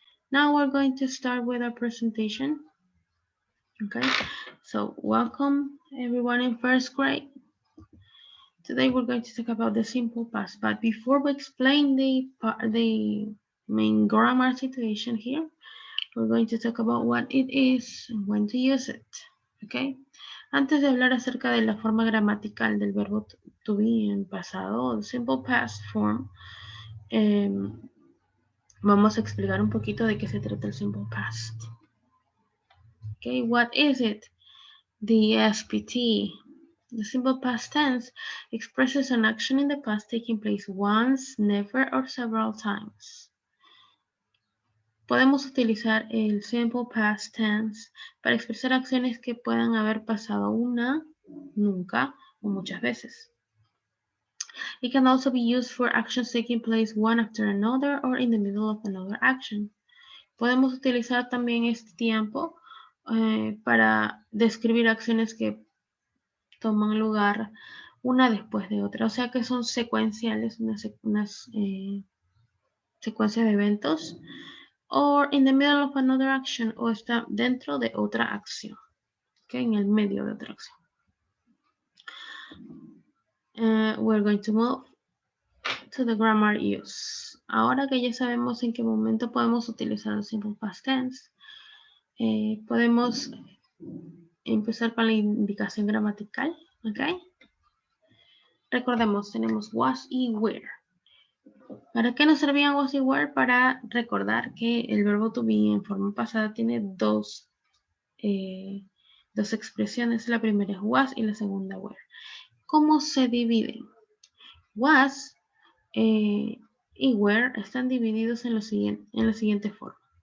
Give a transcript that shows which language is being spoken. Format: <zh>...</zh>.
<en>Now we're going to start with our presentation. Okay, so welcome everyone in first grade. Today we're going to talk about the simple past, but before we explain the main grammar situation here, we're going to talk about what it is and when to use it. Okay.</en> <es>Antes de hablar acerca de la forma gramatical del verbo to be en pasado, simple past form, vamos a explicar un poquito de qué se trata el simple past.</es> <en>Okay, what is it? The SPT. The simple past tense expresses an action in the past taking place once, never, or several times.</en> <es>Podemos utilizar el simple past tense para expresar acciones que puedan haber pasado una, nunca o muchas veces.</es> <en>It can also be used for actions taking place one after another or in the middle of another action.</en> <es>Podemos utilizar también este tiempo para describir acciones que toman lugar una después de otra. O sea que son secuenciales, unas secuencias de eventos.</es> <en>Or in the middle of another action,</en> <es>o está dentro de otra acción. Okay, en el medio de otra acción.</es> <en>We're going to move to the grammar use.</en> <es>Ahora que ya sabemos en qué momento podemos utilizar el simple past tense, podemos empezar con la indicación gramatical.</es> <en>Okay.</en> <es>Recordemos, tenemos was y were. ¿Para qué nos servían was y were? Para recordar que el verbo to be en forma pasada tiene dos expresiones. La primera es was y la segunda were. ¿Cómo se dividen? Was y were están divididos en la siguiente forma.</es>